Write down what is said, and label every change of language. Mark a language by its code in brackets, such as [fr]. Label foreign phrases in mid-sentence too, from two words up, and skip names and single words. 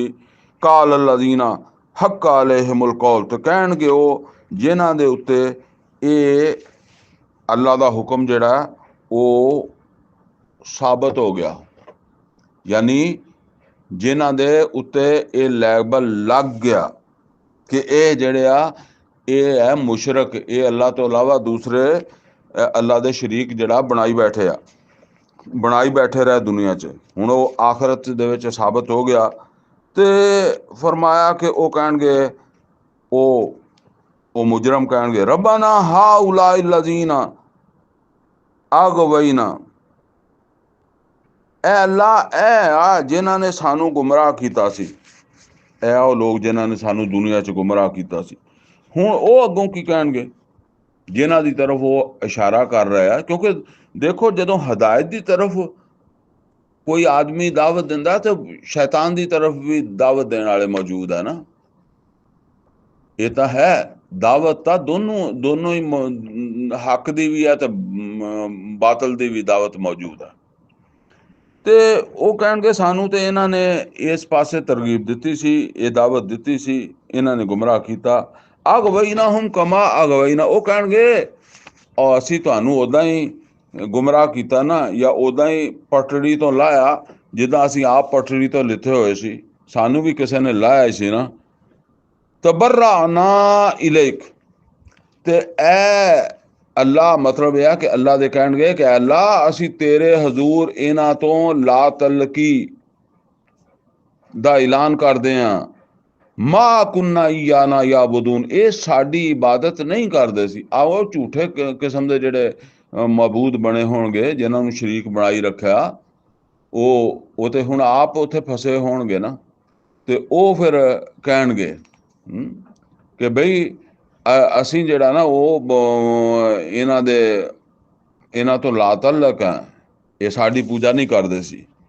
[ar] قال الذين حق عليهم القول, [pa] تو کہݨگے او جنہاں دے اُتے یہ اللہ دا حکم جیڑا وہ ثابت ہو گیا، یعنی جنہاں دے اُتے یہ لیبل لگ گیا کہ یہ جیڑے آ یہ ہے مشرک، یہ اللہ تو علاوہ دوسرے اللہ دے شریک جیڑا بنائی بیٹھے آ، بنائی بیٹھے رہے دنیا چ. ہُݨ وہ آخرت دے وچ ثابت ہو گیا۔ تے فرمایا کہ وہ کہݨگے، وہ مجرم کہݨگے [ar] ربنا هؤلاء الذين أغوينا, [pa] اے اللہ اے آ جنہاں نے سانوں گمراہ کیتا سی، اے او لوگ جنہاں نے سانوں دنیا چ گمراہ کیتا سی. ہُݨ او اگّوں کی کہݨگے جنہاں دی طرف وہ اشارہ کر رہا ہے، کیونکہ دیکھو جدوں ہدایت کی طرف کوئی آدمی دعوت دیندا تو شیطان کی طرف بھی دعوت دینے والے موجود ہے نا. [ur] یہ تو ہے دعوت تو دونوں دونوں ہی حق کی بھی ہے تو باطل کی بھی دعوت موجود ہے. [pa] تو وہ کہݨگے سانوں تو انہاں نے اس پاسے ترغیب دتی سی، یہ دعوت دتی سی، انہاں نے گمراہ کیتا. [ar] أغويناهم كما غوينا, [pa] وہ کہݨگے اور اسی تہانوں اوداں ہی گمراہ کیتا نا، یا اوداں ہی پٹڑی تو لایا جداں اسی آپ پٹڑی تو لتھے ہوئے سی، سانوں بھی کسی نے لایا سی نا. [ar] تبرأنا إليك, [pa] تے اے اللہ مطلب یہ کہ اللہ دے کہݨگے کہ اللہ اسی تیرے حضور انہاں تو لا تعلقی دا اعلان کردے ہاں, [ar] ما كانوا إيانا يعبدون, [pa] یہ ساڈی عبادت نہیں کردے سی. آؤ جھوٹے قسم دے جیڑے معبود بنے ہوݨگے جنہاں نوں شریک بنائی رکھیا، وہ تے ہُݨ آپ اوتھے پھسے ہوݨگے نا. تے او فیر کہݨگے کہ بئی اسی جیڑا نا وہ انہاں دے انہاں تو لا تعلق ہے، یہ ساڈی پوجا نہیں کردے سی.